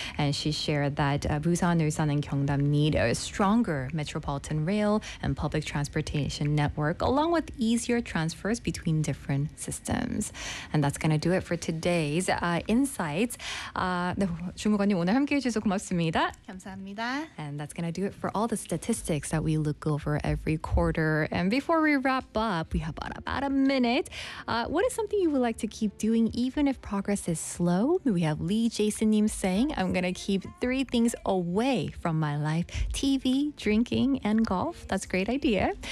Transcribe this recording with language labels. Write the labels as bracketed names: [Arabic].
[English] And she shared that Busan, Ulsan, and Gyeongnam need a stronger metropolitan rail and public transportation network, along with easier transfers between different systems. And that's going to do it for today's insights. [Korean] 네, 주무관님 오늘 함께해 주셔서 고맙습니다. 감사합니다. [English] And that's going to do it for all the statistics that we look over every quarter. And before we wrap up, we have about a minute. What is something you would like to keep doing even if progress is slow? We have Lee Jason님 saying, I'm going to keep three things away from my life: TV, drinking, and golf. That's a great idea.